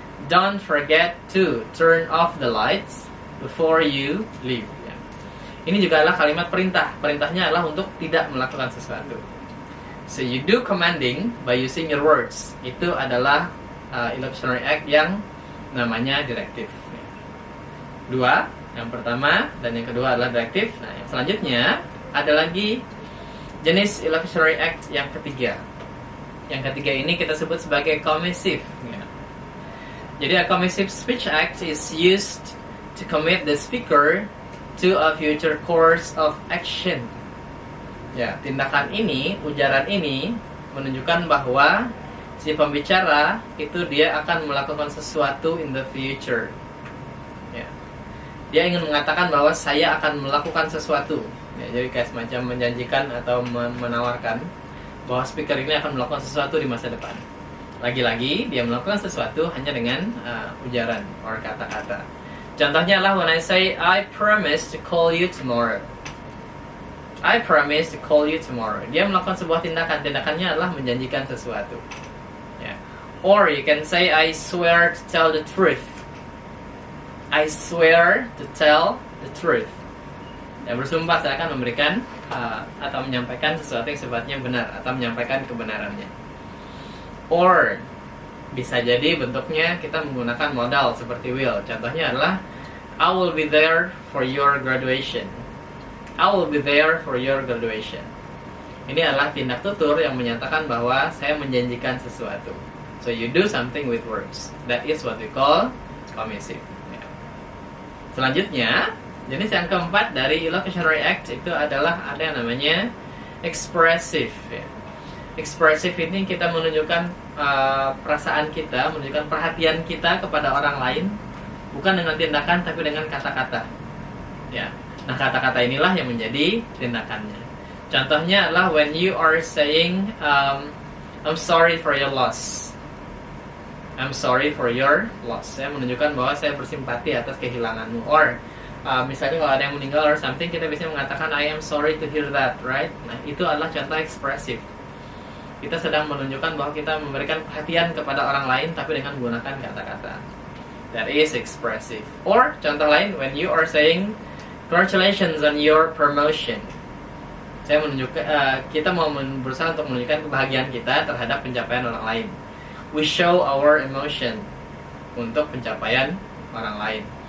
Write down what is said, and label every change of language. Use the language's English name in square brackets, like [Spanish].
[English] Don't forget to turn off the lights before you leave. [Indonesian] Ya. Ini juga adalah kalimat perintah. Perintahnya adalah untuk tidak melakukan sesuatu. [English] So you do commanding by using your words. [Indonesian] Itu adalah illocutionary act yang namanya directive. Ya. Dua, yang pertama dan yang kedua adalah directive. Nah, yang selanjutnya ada lagi jenis illocutionary act yang ketiga. Yang ketiga ini kita sebut sebagai commissive. Ya. Jadi [English] a commissive speech act is used to commit the speaker to a future course of action. [Indonesian] Ya, tindakan ini, ujaran ini menunjukkan bahwa si pembicara itu dia akan melakukan sesuatu [English] in the future. [Indonesian] Ya. Dia ingin mengatakan bahwa saya akan melakukan sesuatu. Ya, jadi kayak semacam menjanjikan atau menawarkan bahwa speaker ini akan melakukan sesuatu di masa depan. Lagi-lagi dia melakukan sesuatu hanya dengan ujaran or kata-kata. Contohnya adalah [English] when I say I promise to call you tomorrow. I promise to call you tomorrow. [Indonesian] Dia melakukan sebuah tindakan. Tindakannya adalah menjanjikan sesuatu. [English] Yeah. Or you can say I swear to tell the truth. I swear to tell the truth. [Indonesian] Ya, bersumpah saya akan memberikan atau menyampaikan sesuatu yang sifatnya benar atau menyampaikan kebenarannya. Or bisa jadi bentuknya kita menggunakan modal seperti will. Contohnya adalah [English] I will be there for your graduation. I will be there for your graduation. [Indonesian] Ini adalah tindak tutur yang menyatakan bahwa saya menjanjikan sesuatu. [English] So you do something with words. That is what we call commissive. [Indonesian] Selanjutnya, jenis yang keempat dari illocutionary act itu adalah ada yang namanya expressive. Expressive ini kita menunjukkan perasaan kita, menunjukkan perhatian kita kepada orang lain, bukan dengan tindakan tapi dengan kata-kata. Ya, nah kata-kata inilah yang menjadi tindakannya. Contohnya adalah [English] when you are saying I'm sorry for your loss. I'm sorry for your loss. [Indonesian] Saya menunjukkan bahwa saya bersimpati atas kehilanganmu. Or misalnya kalau ada yang meninggal or something, kita biasanya mengatakan [English] I am sorry to hear that, right? [Indonesian] Nah itu adalah contoh expressive. Kita sedang menunjukkan bahwa kita memberikan perhatian kepada orang lain tapi dengan menggunakan kata-kata. [English] That is expressive. Or [Indonesian] contoh lain, [English] when you are saying congratulations on your promotion. [Indonesian] Saya menunjukkan kita mau berusaha untuk menunjukkan kebahagiaan kita terhadap pencapaian orang lain. [English] We show our emotion [Indonesian] untuk pencapaian orang lain.